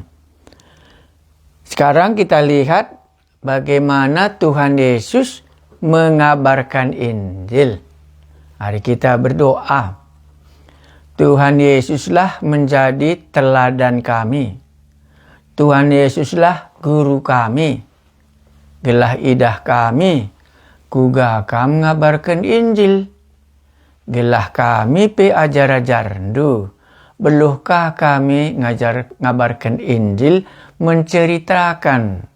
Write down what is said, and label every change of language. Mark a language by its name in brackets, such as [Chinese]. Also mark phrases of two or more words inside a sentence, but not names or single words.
[Indonesian] Sekarang kita lihat bagaimana Tuhan Yesus mengabarkan Injil. Mari kita berdoa. Tuhan Yesuslah menjadi teladan kami. Tuhan Yesuslah guru kami. [Batak Karo] Gelah idah kami, kugakam ngabarkan Injil. Gelah kami pe ajar-ajar ndu. Beluhkah kami ngabarkan Injil, menceritakan.